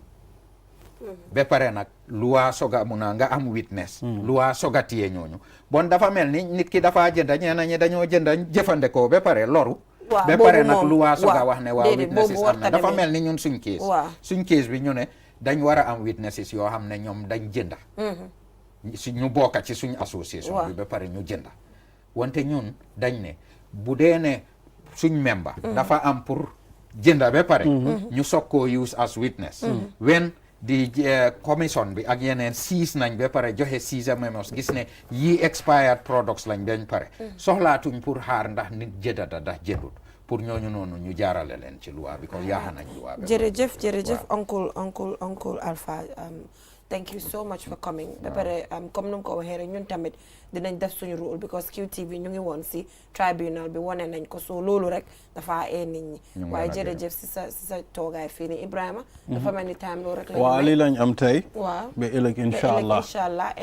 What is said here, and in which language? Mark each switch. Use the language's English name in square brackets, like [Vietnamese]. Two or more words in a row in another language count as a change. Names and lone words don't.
[Wolof] ba pare nag luwaa soga mun a nga am witness luwaa soga tiye ñooñu bon dafa mel ni nit ki dafa jënda ñeena ñi dañoo jënda jëfandikoo ba pare loru ba pare nag luwaa soga wax ne waaw witnesses am na dafa mel ni ñun suñ case bi ñu ne dañ war a am witnesses yoo xam ne ñoom dañ jënda ñu bokka ci suñ association bi ba pare ñu jënda wante ñun dañ ne bu dee ne suñ member dafa am pour jënda ba pare ñu soog koo [English] use as witness when [Wolof] di commission bi ak yeneen siis nañ ba pare joxe siisa memos gis ne yii [English] expired products [Wolof] lañ bañ pare soxlaatuñ pour xaar ndax nit jëndata ndax jëndut pour ñooñu noonu ñu jaarale leen ci loi bi kon yaaxa nañ loi bi jërëjëf uncle Alpha [English] thank you so much for coming [Wolof] ba pare comme nu mu ko waxee rek ñun tamit dinañ def suñu rôle because QTV ñu ngi woon si tribunal bi wane nañ ko so loolu rek dafa nit ñi waaye jërëjëf si sa toogaay fii nii Ibrahima dafa mel ni time loolu rek waaw lii lañ am tey waaw ba ëllëg [Arabic] إن شاء الله